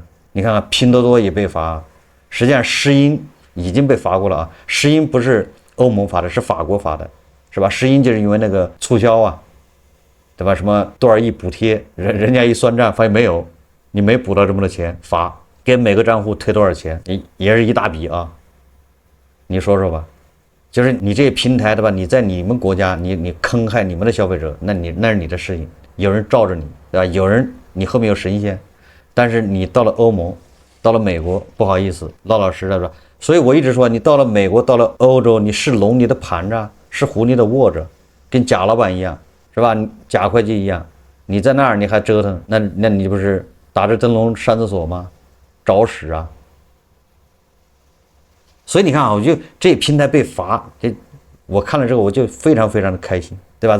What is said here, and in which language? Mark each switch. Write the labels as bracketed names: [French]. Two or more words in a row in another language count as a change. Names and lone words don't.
[Chinese] 你看看拼多多也被罰，實際上詩音已經被罰過了啊。詩音不是歐盟罰的，是法國罰的，是吧？詩音就是因為那個促銷啊，對吧？什麼多少億補貼，人家一算賬發現沒有，你沒補到這麼多錢，罰給每個賬戶退多少錢，也是一大筆啊。你說說吧。就是你這些平台對吧？你在你們國家，你坑害你們的消費者，那是你的事情，有人罩着你，對吧？有人你後面有神仙，但是你到了歐盟，到了美國，不好意思，老實的說，所以我一直說，你到了美國，到了歐洲，你是龍你得盤着，是虎你得臥着，跟賈老闆一樣，是吧？賈會計一樣，你在那兒你還折騰，那你不是打着燈籠上廁所嗎？找屎啊！所以你看啊，我就這平台被罰，我看了之後我就非常非常的開心，對吧？